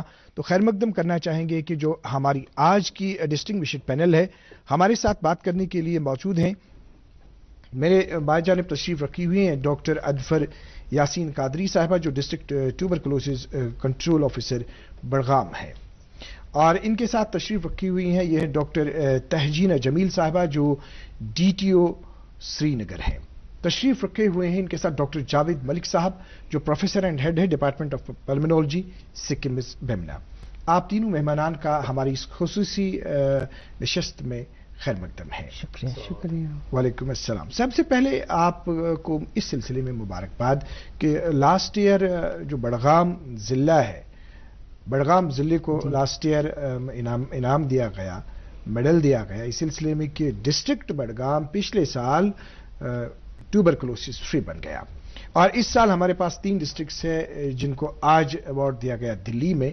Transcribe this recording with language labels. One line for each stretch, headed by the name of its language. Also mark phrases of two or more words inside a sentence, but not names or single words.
Urdu: تو خیر مقدم کرنا چاہیں گے کہ جو ہماری آج کی
English: distinguished panel
Urdu: ہے، ہمارے ساتھ بات کرنے کے لیے موجود ہیں، میرے بائیں جانب تشریف رکھی ہوئی ہیں ڈاکٹر اظفر یاسین قادری صاحبہ جو
English: District Tuberculosis Control Officer
Urdu: بڑگام ہے، اور ان کے ساتھ تشریف رکھی ہوئی ہیں یہ ڈاکٹر تہجینہ جمیل صاحبہ جو ڈی ٹی او سری نگر ہیں۔ تشریف رکھے ہوئے ہیں ان کے ساتھ ڈاکٹر جاوید ملک صاحب جو
English: Professor and Head
Urdu: ہے
English: Department of Pulmonology
Urdu: سکمز بیمنا۔ آپ تینوں مہمانان کا ہماری اس خصوصی نشست میں خیر مقدم ہے۔ شکریہ۔ وعلیکم السلام۔ سب سے پہلے آپ کو اس سلسلے میں مبارکباد کہ
English: last year
Urdu: جو بڑگام ضلع ہے، بڑگام ضلع کو
English: last year
Urdu: انعام دیا گیا، میڈل دیا گیا اس سلسلے میں کہ ڈسٹرکٹ بڑگام پچھلے سال
English: tuberculosis free
Urdu: بن گیا، اور اس سال ہمارے پاس 3 ڈسٹرکٹس ہیں جن کو آج ایوارڈ دیا گیا دلی میں۔